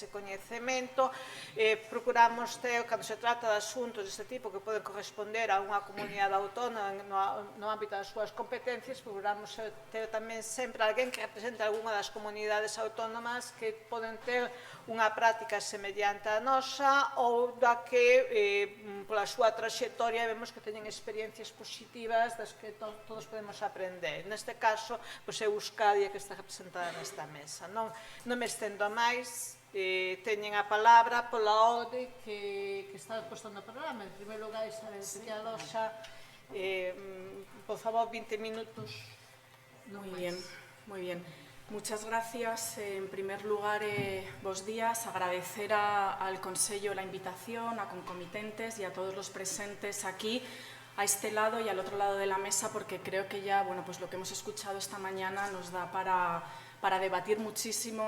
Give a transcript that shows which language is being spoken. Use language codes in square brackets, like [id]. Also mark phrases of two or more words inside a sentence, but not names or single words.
[gl] e coñecemento, procuramos ter, cando se trata de asuntos deste tipo que poden corresponder a unha comunidade autónoma no ámbito das súas competencias, procuramos ter tamén sempre alguén que represente algunha das comunidades autónomas que poden ter unha práctica semellante á nosa ou da que, pola súa traxectoria, vemos que teñen experiencias positivas das que todos podemos aprender. Neste caso, é Euskadi que está representada nesta mesa. Non me estendo máis, teñen a palabra pola orde que está posta no programa. En primeiro lugar, Isabel Peñalosa, por favor, 20 minutos. [es] Muy bien, muy bien. Muchas gracias. En primer lugar, [gl] bos días. [es] Agradecer al Consello la invitación, a concomitentes y a todos los presentes aquí, a este lado y al otro lado de la mesa, porque creo que ya, bueno, pues lo que hemos escuchado esta mañana nos da para debatir muchísimo.